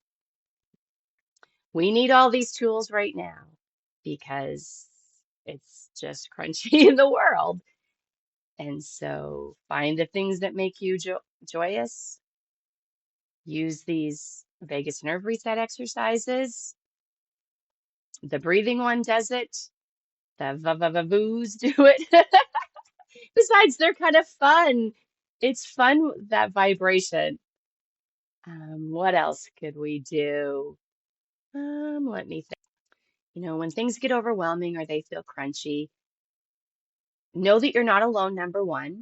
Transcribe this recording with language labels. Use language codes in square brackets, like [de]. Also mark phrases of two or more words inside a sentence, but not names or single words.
[en] We need all these tools right now because it's just crunchy in the world. And so find the things that make you joyous. Use these vagus nerve reset exercises. The breathing one does it. The va-va-va-voos do it. Besides, they're kind of fun. It's fun, that vibration. What else could we do? Let me think. When things get overwhelming or they feel crunchy, know that you're not alone, number one.